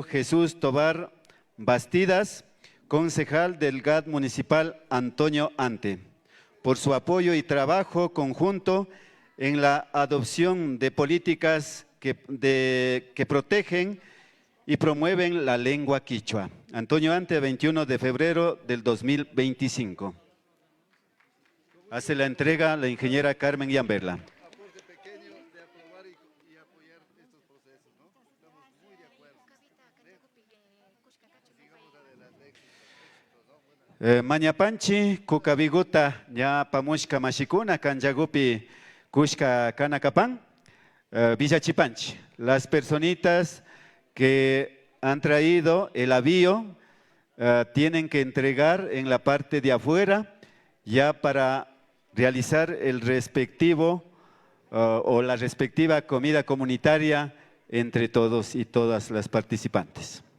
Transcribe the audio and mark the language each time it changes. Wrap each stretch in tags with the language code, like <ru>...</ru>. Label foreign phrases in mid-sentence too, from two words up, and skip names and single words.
<es>Jesús Tobar Bastidas, concejal del GAD municipal Antonio Ante, por su apoyo y trabajo conjunto en la adopción de políticas que protegen y promueven la lengua quichua. Antonio Ante, 21 de febrero del 2025. Hace la entrega la ingeniera Carmen Yamberla.</es> <qu>Mañapanchi, Kukabiguta, ya pamushka mashikuna, kanjagupi kushka kanakapan, Villachipanchi.</qu> <es>Las personitas que han traído el avío tienen que entregar en la parte de afuera ya para realizar el respectivo o la respectiva comida comunitaria entre todos y todas las participantes.</es>